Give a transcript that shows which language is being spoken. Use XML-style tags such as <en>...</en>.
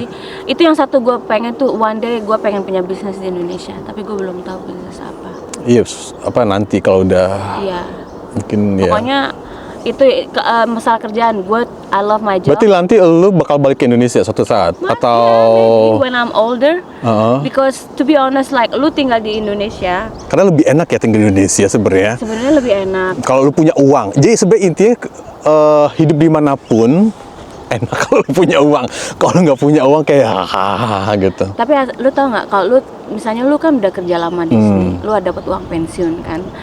<id>Sih? Itu yang satu gue pengen tuh</id> <en>one day</en> <id>gue pengen punya bisnis di Indonesia, tapi gue belum tahu bisnis apa. Iya, apa nanti kalau udah mungkin pokoknya itu masalah kerjaan gue,</id> <en>I love my job.</en> <id>Berarti nanti lu bakal balik ke Indonesia suatu saat atau</id> <en>maybe when I'm older, because to be honest like</en> <id>lu tinggal di Indonesia karena lebih enak ya tinggal di Indonesia sebenarnya lebih enak kalau lu punya uang. Jadi sebenarnya intinya hidup dimanapun enak kalau lu punya uang. Kalau nggak punya uang kayak gitu. Tapi lu tau nggak kalau lu misalnya lu kan udah kerja lama di sini, lu ada dapat uang pensiun kan.</id>